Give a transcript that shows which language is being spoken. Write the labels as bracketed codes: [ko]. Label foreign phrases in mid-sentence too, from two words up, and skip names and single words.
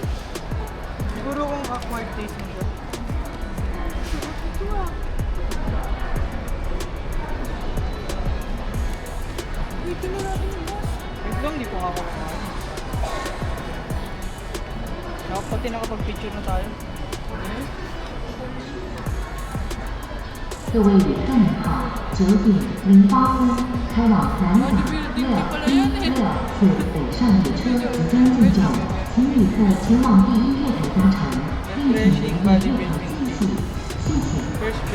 [tl] Siguro kung [en] acquired taste [tl] mo siya. Wait na natin yung boss. Wait lang, di ko nga kumain. Pati nakapag-picture na tayo. [zh] 各位旅客您好，9点08分，开往南港616次北上列车即将进站，请旅客前往第一月台搭乘，并请您的月台继续，谢谢。